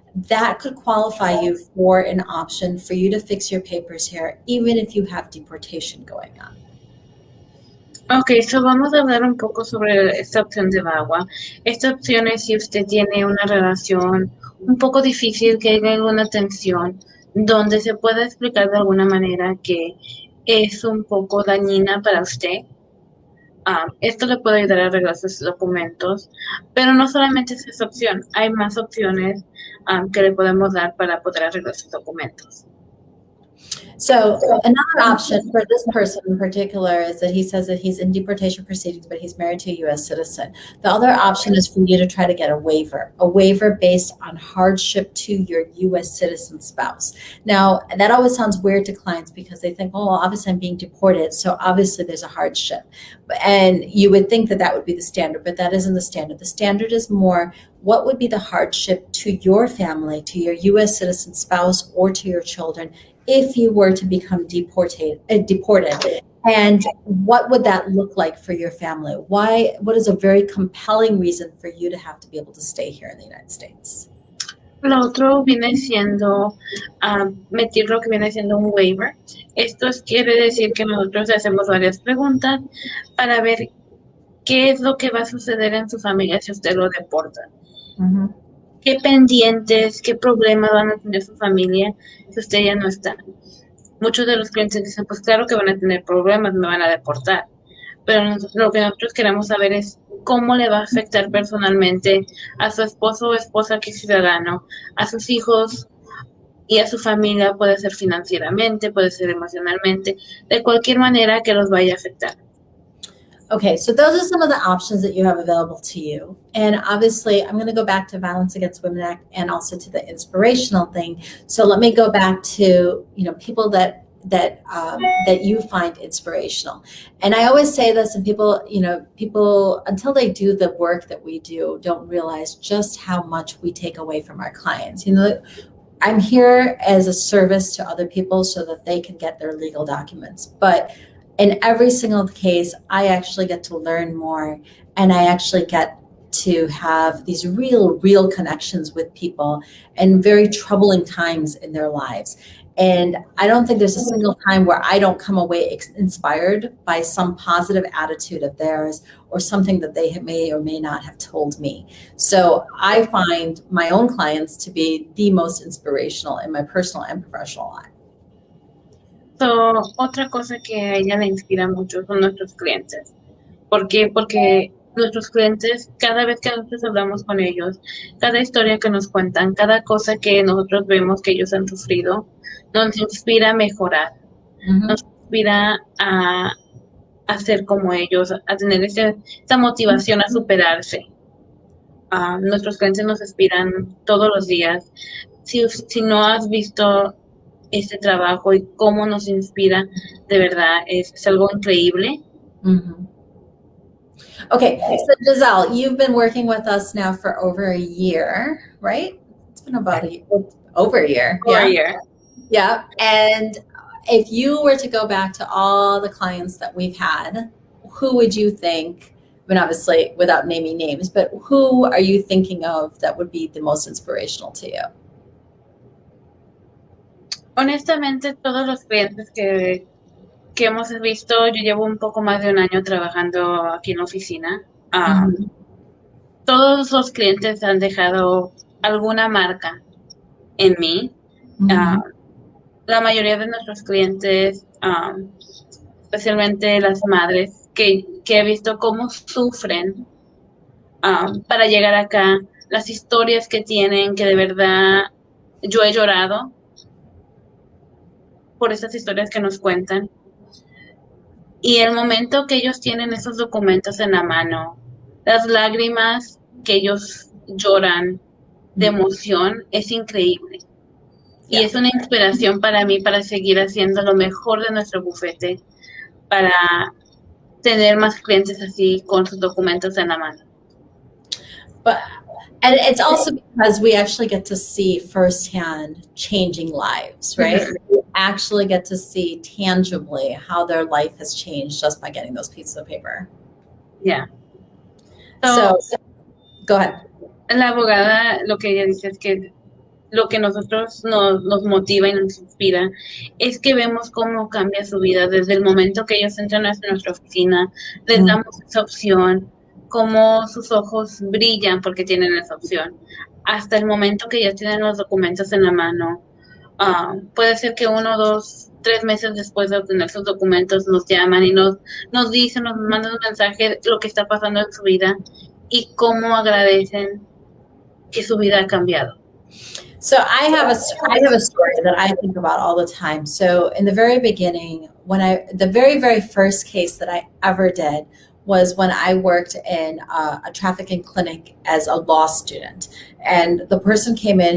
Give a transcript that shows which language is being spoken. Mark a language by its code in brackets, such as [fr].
[en] That could qualify you for an option for you to fix your papers here, even if you have deportation going on. Ok, so [es] vamos a hablar un poco sobre esta opción de VAWA. Esta opción es si usted tiene una relación un poco difícil, que haya alguna tensión, donde se pueda explicar de alguna manera que es un poco dañina para usted. Esto le puede ayudar a arreglar sus documentos, pero no solamente es esa opción, hay más opciones que le podemos dar para poder arreglar sus documentos. [en] So another option for this person in particular is that he says that he's in deportation proceedings, but he's married to a U.S. citizen. The other option is for you to try to get a waiver based on hardship to your U.S. citizen spouse. Now, that always sounds weird to clients because they think, oh, well, obviously I'm being deported, so obviously there's a hardship. And you would think that that would be the standard, but that isn't the standard. The standard is more, what would be the hardship to your family, to your U.S. citizen spouse, or to your children if you were to become deported, and what would that look like for your family? What is a very compelling reason for you to have to be able to stay here in the United States? [es] Lo otro viene siendo meter lo que viene siendo un waiver. Esto quiere decir que nosotros hacemos varias preguntas para ver qué es lo que va a suceder en su familia si usted lo deporta. Mm-hmm. ¿Qué pendientes, qué problemas van a tener su familia si usted ya no está? Muchos de los clientes dicen, pues claro que van a tener problemas, me van a deportar. Pero lo que nosotros queremos saber es cómo le va a afectar personalmente a su esposo o esposa que es ciudadano, a sus hijos y a su familia, puede ser financieramente, puede ser emocionalmente, de cualquier manera que los vaya a afectar. [en] Okay, so those are some of the options that you have available to you. And obviously, I'm going to go back to Violence Against Women Act and also to the inspirational thing. So let me go back to, people that you find inspirational. And I always say this, and people until they do the work that we do, don't realize just how much we take away from our clients. I'm here as a service to other people so that they can get their legal documents. But in every single case, I actually get to learn more, and I actually get to have these real connections with people in very troubling times in their lives. And I don't think there's a single time where I don't come away inspired by some positive attitude of theirs or something that they may or may not have told me. So I find my own clients to be the most inspirational in my personal and professional life. [es] Otra cosa que a ella le inspira mucho son nuestros clientes. ¿Por qué? Porque nuestros clientes, cada vez que nosotros hablamos con ellos, cada historia que nos cuentan, cada cosa que nosotros vemos que ellos han sufrido, nos inspira a mejorar, nos inspira a ser como ellos, a tener esa motivación a superarse. Nuestros clientes nos inspiran todos los días. Si no has visto este trabajo y cómo nos inspira, de verdad, es algo increíble. Mm-hmm. [en] Okay, so Giselle, you've been working with us now for over a year, right? It's been about over a year. Over a year. Yeah. And if you were to go back to all the clients that we've had, who would you think, I mean, obviously without naming names, but who are you thinking of that would be the most inspirational to you? [es] Honestamente, todos los clientes que hemos visto, yo llevo un poco más de un año trabajando aquí en la oficina. Todos los clientes han dejado alguna marca en mí. La mayoría de nuestros clientes, especialmente las madres, que he visto cómo sufren para llegar acá, las historias que tienen, que de verdad yo he llorado por esas historias que nos cuentan. Y el momento que ellos tienen esos documentos en la mano, las lágrimas que ellos lloran de emoción, es increíble. Y es una inspiración para mí para seguir haciendo lo mejor de nuestro bufete, para tener más clientes así con sus documentos en la mano. [en] And it's also because we actually get to see firsthand changing lives, right? We actually get to see tangibly how their life has changed just by getting those pieces of paper. Yeah. So go ahead. [es] La abogada, lo que ella dice es que lo que nosotros nos motiva y nos inspira es que vemos cómo cambia su vida desde el momento que ellos entran a nuestra oficina, les damos esa opción, cómo sus ojos brillan porque tienen esa opción, hasta el momento que ya tienen los documentos en la mano, Puede ser que 1, 2, 3 meses después de obtener sus documentos nos llaman y nos dicen, nos mandan un mensaje de lo que está pasando en su vida y cómo agradecen que su vida ha cambiado. [en] So I have a story that I think about all the time. So in the very beginning, the very very first case that I ever did was when I worked in a trafficking clinic as a law student, and the person came in.